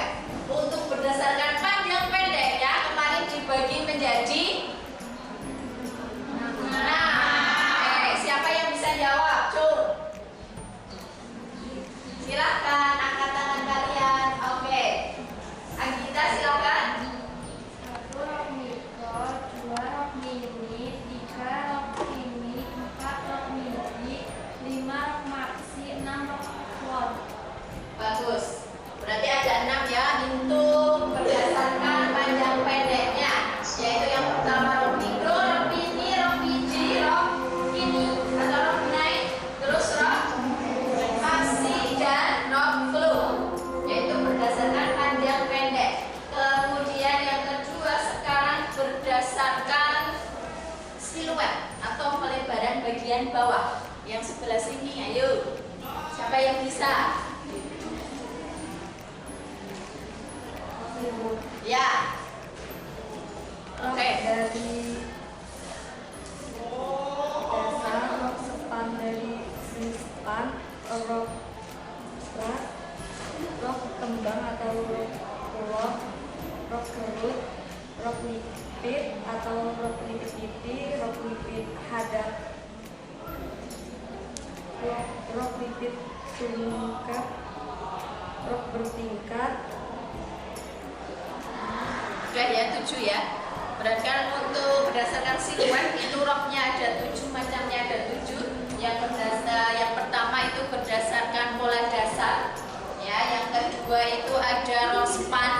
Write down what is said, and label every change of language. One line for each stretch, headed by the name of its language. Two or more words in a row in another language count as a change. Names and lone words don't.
Indonesian: Untuk berdasarkan panjang pendeknya kemarin dibagi menjadi 6. Siapa yang bisa jawab? Cuk. Silakan angkat tangan kalian. Oke. Agita silakan. 1 rok mikro, 2 rok mini, 3 rok mini, 4 rok midi, 5 rok maxi, 6 rok floor. Bagus. Berarti ada 6 ya. Hitung berdasarkan panjang pendeknya, yaitu yang pertama rok mikro, rok mini, rok midi, rok mini atau rok naik, terus rok maxi dan rok floor, yaitu berdasarkan panjang pendek. Kemudian yang kedua sekarang berdasarkan siluet atau pelebaran bagian bawah. Yang sebelah sini, ayo. Siapa yang bisa? Ya. Oke. Dari dasar rok sepan dari span, rok strat, rok kembang atau rok kulon, rok gerut, rok lipit atau rok lipit pipi, rok lipit hadap, rok lipit tingkat, rok bertingkat. Sudah ya, 7 ya. Berarti kan untuk berdasarkan siluet itu roknya ada 7, macamnya ada 7. Yang pertama itu berdasarkan pola dasar. Ya, yang kedua itu ada rok span.